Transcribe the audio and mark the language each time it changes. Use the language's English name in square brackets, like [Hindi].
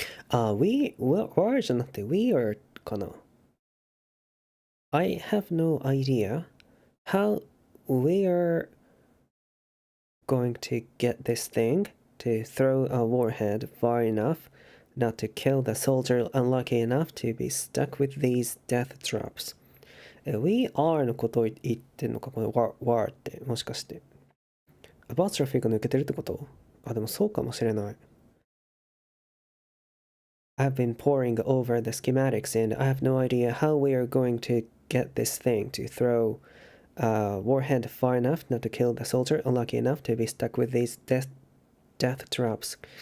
[English] where [Japanese] じゃなくて [English] we are [Japanese] かな [English] I have no idea how we are going to get this thing to throw a warhead far enough not to kill the soldier unlucky enough to be stuck with these death traps. [Japanese] We are のことを言ってんのかこの war ってもしかしてアパストロフィーが抜けてるってこと？でもそうかもしれない。 [English] I've been poring over the schematics and I have no idea how we are going to get this thing to throw a warhead far enough not to kill the soldier unlucky enough to be stuck with these death traps.